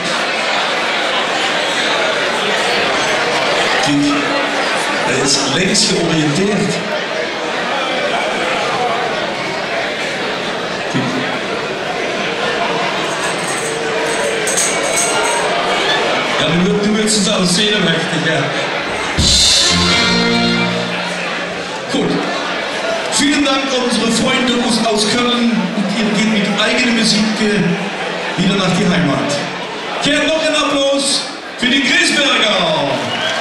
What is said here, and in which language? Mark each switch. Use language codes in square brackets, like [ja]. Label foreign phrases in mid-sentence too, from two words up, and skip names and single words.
[nl] Kijk, hij is links georiënteerd. Kijk. Ja, nu wordt ze zelfs zenuwachtig, ja. [de] Gut. Vielen Dank unsere Freunde aus Köln. Ihr geht mit eigener Musik wieder nach die Heimat. Hier noch ein Applaus für die Griesberger.